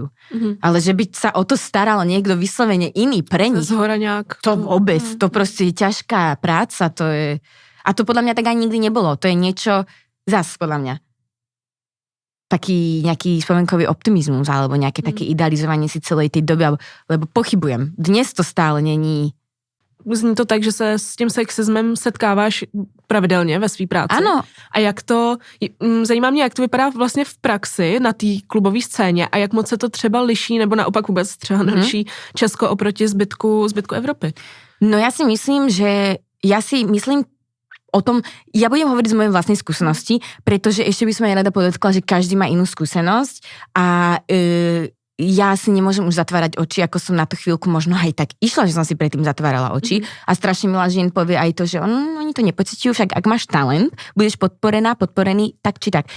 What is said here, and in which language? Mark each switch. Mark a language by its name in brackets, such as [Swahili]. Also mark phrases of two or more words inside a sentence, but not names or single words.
[Slovak] Ale že by sa o to staral niekto vyslovene iný pre nich. Zhora nejak. To vôbec, to proste je ťažká práca, to je... A to podľa mňa tak ani nikdy nebolo. To je niečo, zas podľa mňa, taký nejaký spomenkový optimizmus alebo nejaké také idealizovanie si celej tej doby, lebo pochybujem. [Czech] Dnes to stále není. Zní to tak, že se s tím sexismem setkáváš pravidelně ve své práci. Ano. A jak to, zajímá mě, jak to vypadá vlastně v praxi na té klubové scéně a jak moc se to třeba liší, nebo naopak vůbec třeba neliší Česko oproti zbytku Evropy. [Slovak] No ja si myslím o tom, ja budem hovoriť z mojej vlastnej skúsenosti, pretože ešte by som aj rada podotkla, že každý má inú skúsenosť a ja si nemôžem už zatvárať oči, ako som na tú chvíľku možno aj tak išla, že som si predtým zatvárala oči a strašne milá žien povie aj to, že oni to nepociťujú, však ak máš talent, budeš podporený, tak či tak.